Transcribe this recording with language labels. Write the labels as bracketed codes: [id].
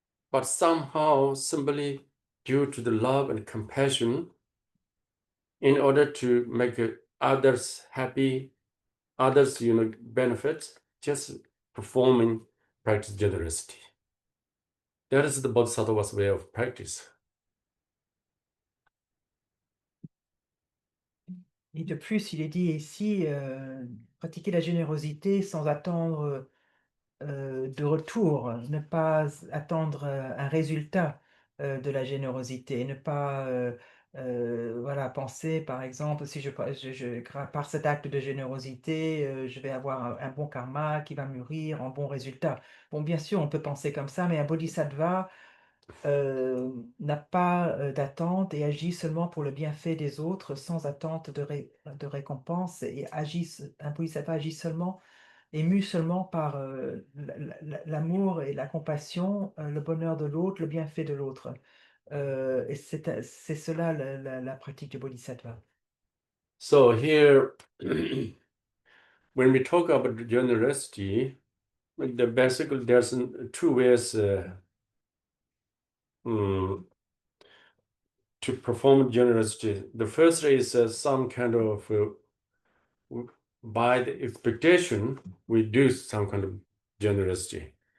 [en] but somehow simply due to the love and compassion in order to make others happy, others, benefit, just performing practice generosity. That is the bodhisattva's way of practice. [fr] Et de plus, il est dit ici, pratiquer la générosité sans attendre de retour, ne pas attendre un résultat de la générosité, ne pas voilà, penser, par exemple, si par cet acte de générosité, je vais avoir un bon karma qui va mûrir en bon résultat. Bon, bien sûr, on peut penser comme ça, mais un bodhisattva n'a pas d'attente et agit seulement pour le bienfait des autres sans attente de récompense et un bodhisattva agit seulement ému seulement par l'amour et la compassion, le bonheur de l'autre, le bienfait de l'autre. Et c'est cela la pratique du bodhisattva. [en] So here, when we talk about generosity, basically there's two ways to perform generosity. The first is some kind of by the expectation, we do some kind of generosity.